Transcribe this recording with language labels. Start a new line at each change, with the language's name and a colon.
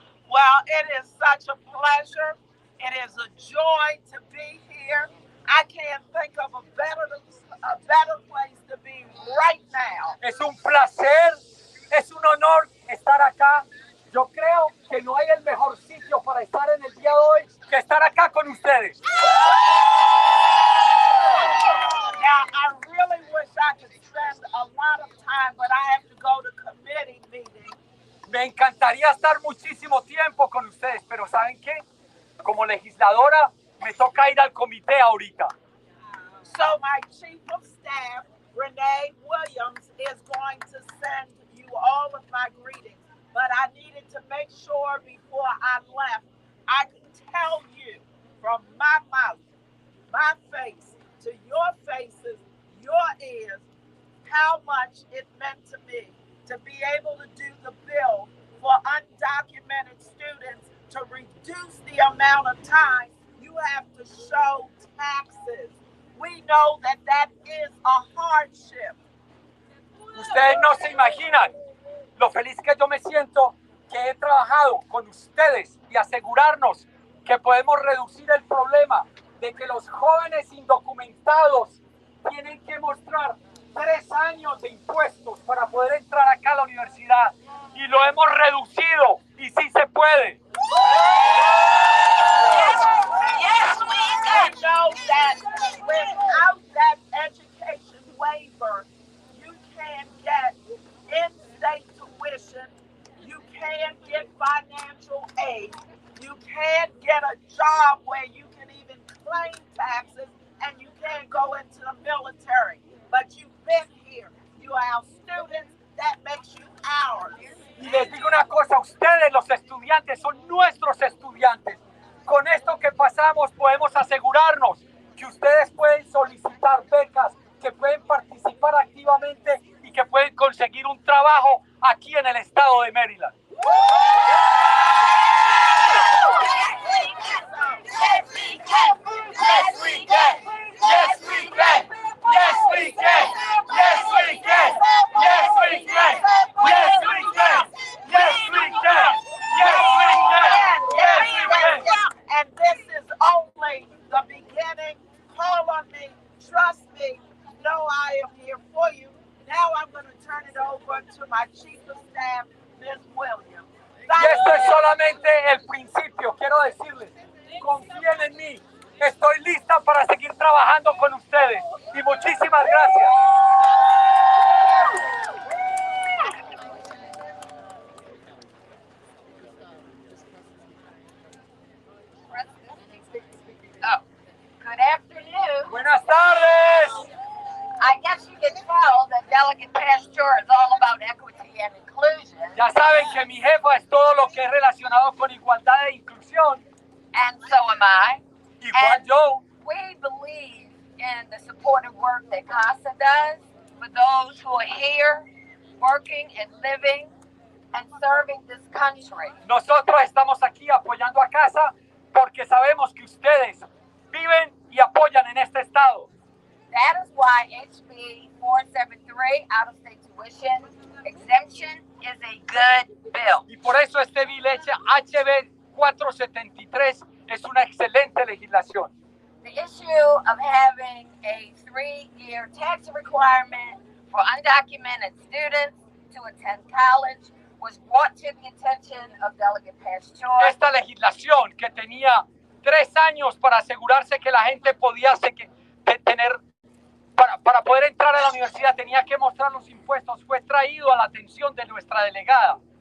English: Well, it is such a pleasure. It is a joy to be here. I can't think of a better place to be right now.
Spanish: Es un placer, es un honor estar acá. Yo creo que no hay el mejor sitio para estar en el día de hoy que estar acá con ustedes.
English: Now, I really wish I could spend a lot of time, but I have to go to committee meetings.
Spanish: Me encantaría estar muchísimo tiempo con ustedes, pero ¿saben qué? Como legisladora, me toca ir al comité ahorita.
English: So my chief of staff, Renee Williams, is going to send you all of my greetings. But I needed to make sure before I left, I could tell you from my mouth, my face, to your faces, your ears, how much it meant to me to be able to do the bill for undocumented students to reduce the amount of time you have to show taxes. We know that that is a hardship.
Spanish: Ustedes no se imaginan lo feliz que yo me siento que he trabajado con ustedes y asegurarnos que podemos reducir el problema de que los jóvenes indocumentados tienen que mostrar 3 años de impuestos para poder entrar acá a la universidad, y lo hemos reducido, y sí se puede.
English: I know that without that education waiver, you can get in-state tuition, you can get financial aid, you can get a job where you can even claim taxes, and you can go into the military. But you've been here. You are our students. That makes you ours.
Spanish: Y les digo una cosa, ustedes los estudiantes son nuestros estudiantes. Con esto que pasamos podemos asegurarnos que ustedes pueden solicitar becas, que pueden participar activamente y que pueden conseguir un trabajo aquí en el estado de Maryland.
English: Yes, we can. Yes, we can. Yes, we can. Yes, we can. Yes, we can. Yes, we can. Yes, we can. Yes, we can. Yes, we can. Yes, we can. And this is only the beginning. Call on me. Trust me. Know I am here for you. Now I'm going to turn it over to my chief of staff, Ms. Williams.
Spanish: Y esto es solamente el principio. Quiero decirles, confíen en mí. Estoy lista para seguir trabajando con ustedes. Y muchísimas gracias.
English: Oh, good afternoon.
Spanish: Buenas tardes.
English: I guess you can tell that Delegate Pasteur is all about equity and inclusion.
Spanish: Ya saben que mi jefa es todo lo que es relacionado con igualdad e inclusión.
English: And so am I.
Spanish: Igual
English: And
Spanish: yo.
English: we believe in the supportive work that CASA does for those who are here, working and living and serving this country.
Spanish: Nosotros estamos aquí apoyando a CASA porque sabemos que ustedes viven y apoyan en este estado.
English: That is why HB 473, out-of-state tuition exemption, is a good bill.
Spanish: Y por eso este bill HB 473 es una excelente legislación.
English: The issue of having a 3-year tax requirement for undocumented students to attend college was brought to the attention of Delegate Pasteur.
Spanish: Esta legislación que tenía 3 años para asegurarse que la gente podía tener, para poder entrar a la universidad tenía que mostrar los impuestos, fue traído a la atención de nuestra delegada.